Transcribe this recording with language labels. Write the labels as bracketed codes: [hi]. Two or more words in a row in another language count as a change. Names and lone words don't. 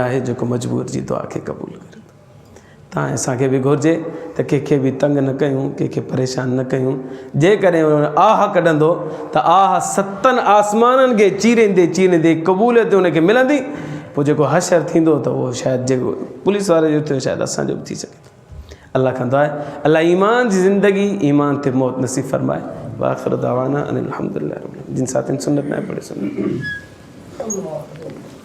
[sd] आहे जेको मजबूर जी दुआ खे क़बूल करे तव्हां असांखे बि घुरिजे त कंहिंखे बि तंग न कयूं कंहिंखे परेशान न कयूं जेकॾहिं आह कढंदो त आह सतनि आसमाननि खे चीरींदे चीरींदे क़बूलियत हुनखे मिलंदी पोइ जेको हशर थींदो त उहो शायदि जेको पुलिस वारे जो थियो शायदि असांजो बि थी सघे अल्लाह कंदो आहे अल्लाह ईमान जी ज़िंदगी ईमान ते मौत नसीब फरमाए [ar] وآخر دعوانا أن الحمد لله [sd] जिन साथियुनि सुन्नत न पढ़े सुन्नत